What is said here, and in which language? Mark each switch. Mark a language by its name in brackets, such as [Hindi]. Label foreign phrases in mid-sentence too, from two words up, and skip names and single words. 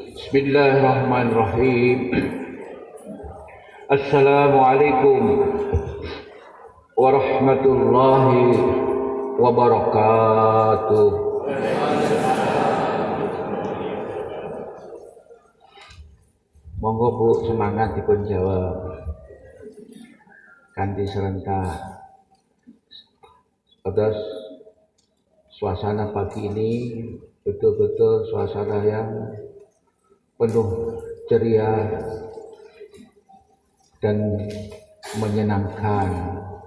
[Arabic] بسم الله الرحمن الرحيم السلام عليكم ورحمة الله وبركاته. [Javanese] Monggo Bu, semangat dipun jawab kanthi serentak. [Indonesian] Terus suasana pagi ini betul-betul suasana yang penuh ceria dan menyenangkan.